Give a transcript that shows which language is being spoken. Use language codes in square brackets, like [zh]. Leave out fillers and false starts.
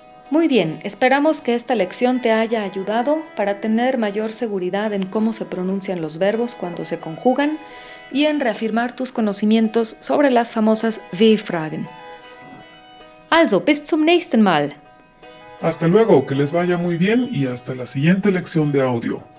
[es] Muy bien, esperamos que esta lección te haya ayudado para tener mayor seguridad en cómo se pronuncian los verbos cuando se conjugan y en reafirmar tus conocimientos sobre las famosas W-Fragen. [de] Also, bis zum nächsten Mal. [es] Hasta luego, que les vaya muy bien y hasta la siguiente lección de audio.